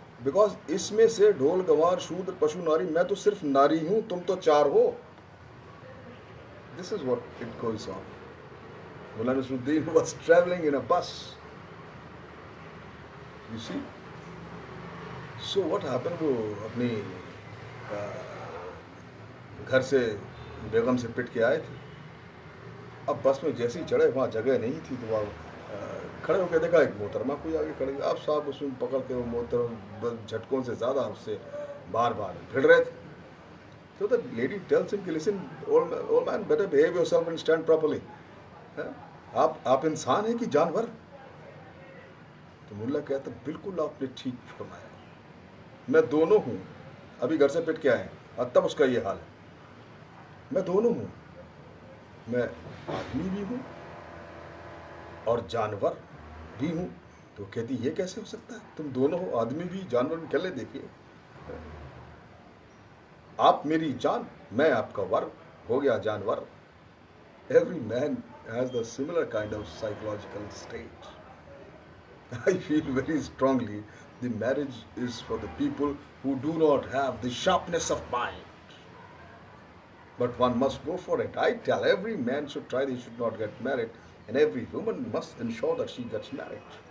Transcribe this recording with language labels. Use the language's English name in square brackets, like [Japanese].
[Hindi] Because इसमें से ढोल गंवार शूद्र पशु नारी, मैं तो सिर्फ नारी हूँ, तुम तो चार हो. [English] This is what it goes on. Mullah Nasruddin was traveling in a bus. You see? So what happened? [Hindi] वो अपनी घर से बेगम से पिट के आए थे. अब बस में जैसे ही चढ़े वहाँ जगह नहीं थी, तो वहाँ खड़े होकर देखा एक मोहतरमा कोई आगे खड़े. अब साहब उसमें पकड़ के वो मोहतरम झटकों से ज़्यादा उससे बार बार भिड़ रहे थे. [English] So the lady tells him कि listen, old man, better behave yourself and stand properly. [Hindi] आप इंसान हैं कि जानवर? तो मुल्ला कहता बिल्कुल आपने ठीक फरमाया, मैं दोनों हूँ. अभी घर से पिट के आए और तब उसका ये हाल है. मैं दोनों हूँ, मैं आदमी भी हूँ और जानवर भी हूँ. तो कहती ये कैसे हो सकता है? तुम दोनों हो, आदमी भी जानवर भी. चले देखिए, आप मेरी जान, मैं आपका वर, हो गया जानवर. [English] Every man has the similar kind of psychological state. I feel very strongly the marriage is for the people who do not have the sharpness of mind. But one must go for it. I tell every man should try, they should not get married, and every woman must ensure that she gets married.